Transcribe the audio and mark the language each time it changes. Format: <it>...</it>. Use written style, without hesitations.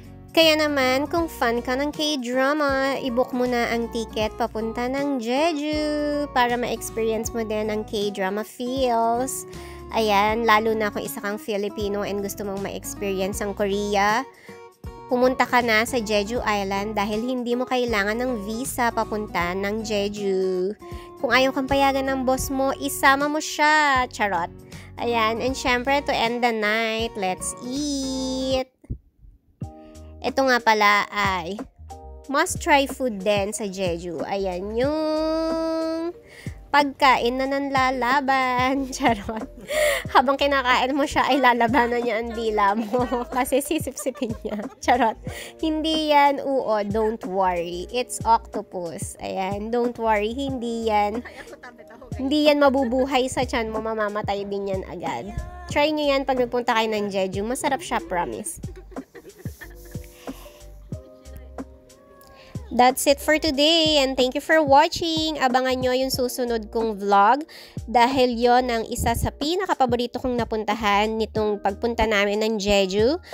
<tl>Kaya naman, kung fan ka ng K-drama, i-book mo na ang ticket papunta ng Jeju para ma-experience mo din ang K-drama feels. Ayan, lalo na kung isa kang Filipino and gusto mong ma-experience ang Korea, pumunta ka na sa Jeju Island dahil hindi mo kailangan ng visa papunta ng Jeju. Kung ayaw kang payagan ng boss mo, isama mo siya. Charot. Ayan, and syempre</tl> <en>to end the night, let's eat.</en> <tl>Ito nga pala ay must-try food din sa Jeju. Ayan, yung pagkain na nanlalaban. Charot. Habang kinakain mo siya, ay lalabanan niya ang dila mo. Kasi sisip-sipin niya. Charot. Hindi yan uod.</tl> <en>Don't worry. It's octopus.</en> <tl>Ayan.</tl> <en>Don't worry.</en> <tl>Hindi yan mabubuhay sa tiyan mo. Mamamatay din yan agad. Try nyo yan pag nagpunta kayo ng Jeju. Masarap siya, promise.</tl> <en>That's it for today and thank you for watching.</en> <tl>Abangan nyo yung susunod kong vlog dahil yon ang isa sa pinakapaborito kong napuntahan nitong pagpunta namin ng Jeju.</tl>